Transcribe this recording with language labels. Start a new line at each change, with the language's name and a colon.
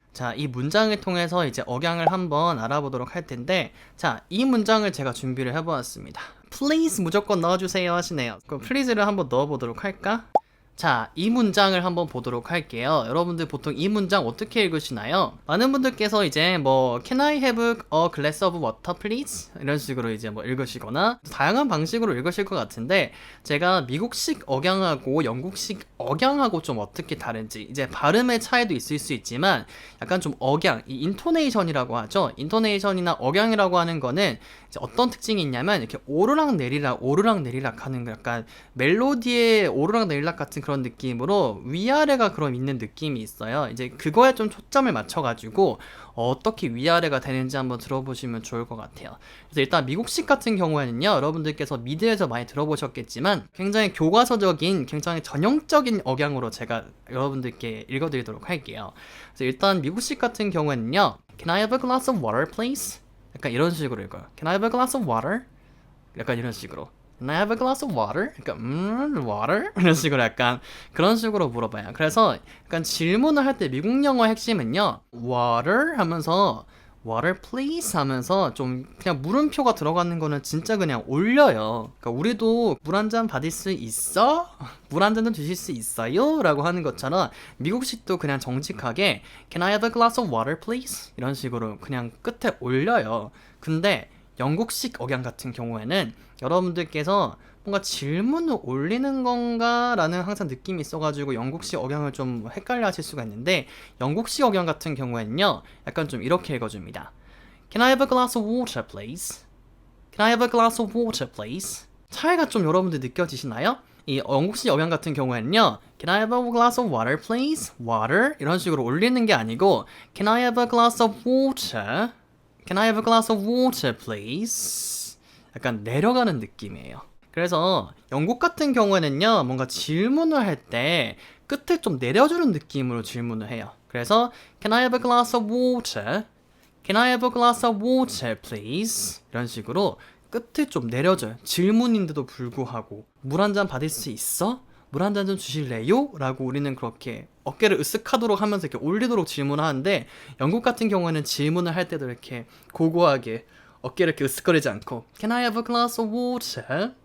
Korean: 자, 이 문장을 통해서 이제 억양을 한번 알아보도록 할 텐데, 자, 이 문장을 제가 준비를 해보았습니다. Please 무조건 넣어주세요 하시네요. 그럼 please를 한번 넣어보도록 할까? 자, 이 문장을 한번 보도록 할게요. 여러분들 보통 이 문장 어떻게 읽으시나요? 많은 분들께서 이제 뭐
English: Can I have a glass of water please?
Korean: 이런 식으로 이제 뭐 읽으시거나 다양한 방식으로 읽으실 것 같은데, 제가 미국식 억양하고 영국식 억양하고 좀 어떻게 다른지, 이제 발음의 차이도 있을 수 있지만 약간 좀 억양, 이 인토네이션이라고 하죠. 인토네이션이나 억양이라고 하는 거는 이제 어떤 특징이 있냐면 이렇게 오르락 내리락 하는 거, 약간 멜로디의 오르락 내리락 같은 그런 느낌으로 위아래가 그럼 있는 느낌이 있어요. 이제 그거에 좀 초점을 맞춰가지고 어떻게 위아래가 되는지 한번 들어보시면 좋을 것 같아요. 그래서 일단 미국식 같은 경우에는요, 여러분들께서 미드에서 많이 들어보셨겠지만 굉장히 교과서적인, 굉장히 전형적인 억양으로 제가 여러분들께 읽어드리도록 할게요. 그래서 일단 미국식 같은 경우에는요,
English: Can I have a glass of water, please?
Korean: 약간 이런 식으로 읽어요.
English: Can I have a glass of water?
Korean: 약간 이런 식으로.
English: Can I have a glass of water?
Korean: 약간 water? 이런 식으로 약간 그런 식으로 물어봐요. 그래서 약간 질문을 할 때 미국 영어의 핵심은요, water 하면서 water please 하면서 좀 그냥 물음표가 들어가는 거는 진짜 그냥 올려요. 그러니까 우리도 물 한 잔 받을 수 있어? 물 한 잔 좀 주실 수 있어요? 라고 하는 것처럼 미국식도 그냥 정직하게
English: Can I have a glass of water please?
Korean: 이런 식으로 그냥 끝에 올려요. 근데 영국식 억양 같은 경우에는 여러분들께서 뭔가 질문을 올리는 건가? 라는 항상 느낌이 있어가지고 영국식 억양을 좀 헷갈려 하실 수가 있는데, 영국식 억양 같은 경우에는요, 약간 좀 이렇게 읽어줍니다.
English: Can I have a glass of water, please? Can I have a glass of water, please?
Korean: 차이가 좀 여러분들 느껴지시나요? 이 영국식 억양 같은 경우에는요,
English: Can I have a glass of water, please? Water?
Korean: 이런 식으로 올리는 게 아니고
English: Can I have a glass of water? Can I have a glass of water, please?
Korean: 약간 내려가는 느낌이에요. 그래서 영국 같은 경우에는요, 뭔가 질문을 할 때 끝에 좀 내려주는 느낌으로 질문을 해요.
English: 그래서 Can I have a glass of water? Can I have a glass of water, please?
Korean: 이런 식으로 끝에 좀 내려줘요. 질문인데도 불구하고 물 한 잔 받을 수 있어? 물 한 잔 좀 주실래요? 라고 우리는 그렇게 어깨를 으쓱하도록 하면서 이렇게 올리도록 질문을 하는데, 영국 같은 경우에는 질문을 할 때도 이렇게 고고하게 어깨를 이렇게 으쓱거리지 않고
English: Can I have a glass of water?